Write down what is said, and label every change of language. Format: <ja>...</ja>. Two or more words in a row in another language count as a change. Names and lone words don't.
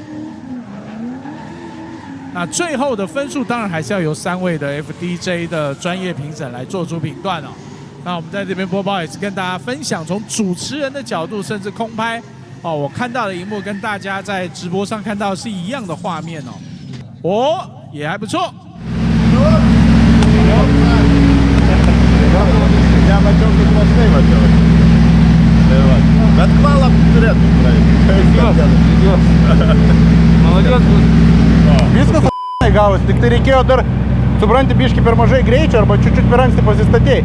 <zh>那最后的分数当然还是要由3位的 FDJ 的专业评审来做出评断哦。那我们在这边播报也是跟大家分享，从主持人的角度，甚至空拍我看到的荧幕跟大家在直播上看到是一样的画面也还不错。</zh> <lt>Bet kvalą turėtų praeiti. Viskas gavosi, tik tai reikėjo dar, supranti, biški per mažai greičio arba čiučiut per anksti pasistatėjai.</lt>